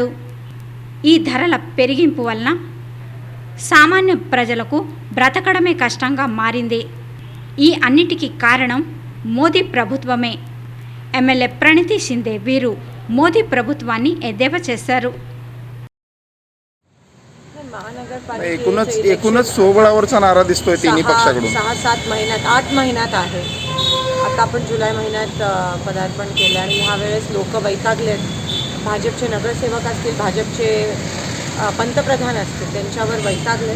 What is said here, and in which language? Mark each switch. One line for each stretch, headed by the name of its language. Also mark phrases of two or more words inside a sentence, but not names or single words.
Telugu: ఈ ధరల పెరిగింపు వలన సామాన్య ప్రజలకు బ్రతకడమే కష్టంగా మారింది. ఈ అన్నిటికీ కారణం మోదీ ప్రభుత్వమే. ఎమ్మెల్యే ప్రణితి షిందే వీరు మోదీ ప్రభుత్వాన్ని ఎద్దేవా చేశారు.
Marathi: एकूणच सोबळावरचा नारा दिसतोय तिन्ही पक्षाकडून. 6-7 महिन्यात 8 महिन्यात आहे. आता आपण जुलै महिन्यात पदार्पण केलं आणि ह्या वेळेस लोक वैतागलेत. भाजपचे नगरसेवक असतील, भाजपचे पंतप्रधान असतील, त्यांच्यावर वैतागलेत.